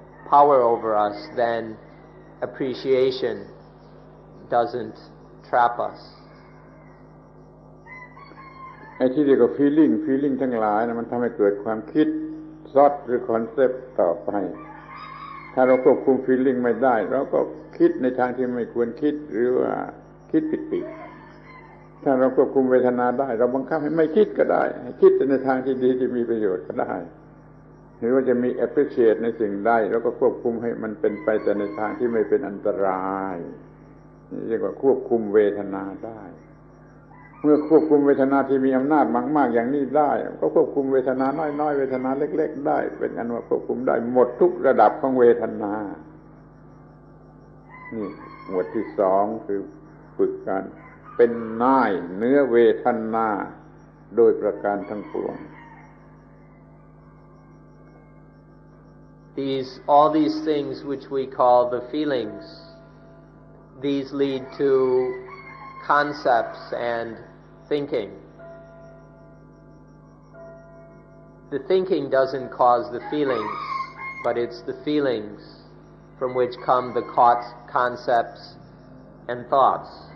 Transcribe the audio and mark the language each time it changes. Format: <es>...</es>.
<en>power over us, then appreciation doesn't trap us.</en> <th>ไอ้ที่เรียกว่า feeling ทั้งหลายนะมันทำให้เกิดความคิดซอดหรือคอนเซปต์ต่อไปถ้าเราควบคุม feeling ไม่ได้เราก็คิดในทางที่ไม่ควรคิดหรือว่าคิดผิดๆถ้าเราควบคุมเวทนาได้เราบังคับให้ไม่คิดก็ได้ให้คิดในทางที่ดีที่มีประโยชน์ก็ได้หรือว่าจะมี appreciate ในสิ่งใดเราก็ควบคุมให้มันเป็นไปแต่ในทางที่ไม่เป็นอันตรายนี่เรียกว่าควบคุมเวทนาได้ เมื่อควบคุมเวทนาที่มีอำนาจมากๆอย่างนี้ได้ก็ควบคุมเวทนาน้อยๆเวทนาเล็กๆได้เป็นอันว่าควบคุมได้หมดทุกระดับของเวทนานี่หมวดที่สองคือฝึกการเป็นนายเนื้อเวทนาโดยประการทั้งปวง</th> <en>All these things which we call the feelings, these lead to concepts and thinking. The thinking doesn't cause the feelings, but it's the feelings from which come the concepts and thoughts.</en>